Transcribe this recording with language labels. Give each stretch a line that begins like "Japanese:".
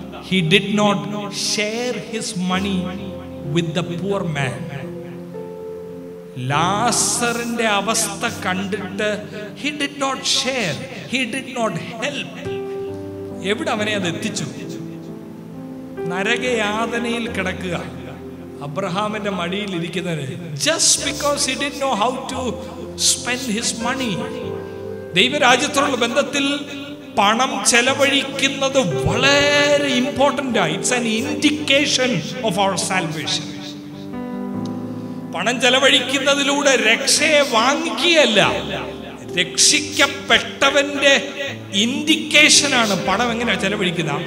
English: He did not share his money with the poor man.
Malayalam: ലാസറിന്റെ അവസ്ഥ കണ്ടിട്ട്
English: he did not share, he did not help.
Malayalam: എവിടെ അവനെ അത് എത്തിച്ചു? നരകയാതനയിൽ കിടക്കുക, അബ്രഹാമിന്റെ മടിയിൽ ഇരിക്കുന്നവര്.
English: just because he didn't know how to spend his money.
Malayalam: ദൈവരാജ്യത്തോടുള്ള ബന്ധത്തിൽ പണം ചെലവഴിക്കുന്നത് വളരെ ഇമ്പോർട്ടന്റ് ആണ്.
English: It's an indication of our salvation.
Malayalam: പണം ചെലവഴിക്കുന്നതിലൂടെ രക്ഷയെ വാങ്ങിക്കുകയല്ല, രക്ഷിക്കപ്പെട്ടവന്റെ ഇൻഡിക്കേഷനാണ് പണം എങ്ങനെ ചെലവഴിക്കുന്നത്.